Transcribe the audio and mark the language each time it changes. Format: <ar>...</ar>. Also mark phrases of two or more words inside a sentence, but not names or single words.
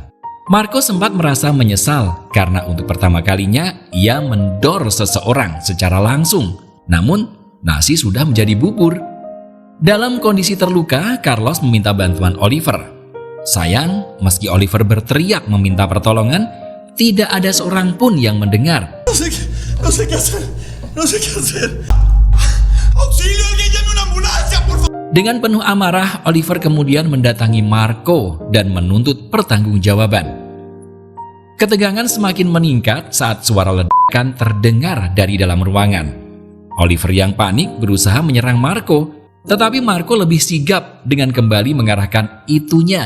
<id>Marco sempat merasa menyesal karena untuk pertama kalinya ia mendor seseorang secara langsung. Namun, nasi sudah menjadi bubur. Dalam kondisi terluka, Carlos meminta bantuan Oliver. Sayang, meski Oliver berteriak meminta pertolongan, tidak ada seorang pun yang mendengar.</id> <es>No sé qué hacer. Auxilio, alguien llame una ambulancia, por favor.</es> <id>Dengan penuh amarah, Oliver kemudian mendatangi Marco dan menuntut pertanggungjawaban. Ketegangan semakin meningkat saat suara ledakan terdengar dari dalam ruangan. Oliver yang panik berusaha menyerang Marco, tetapi Marco lebih sigap dengan kembali mengarahkan itunya.</id>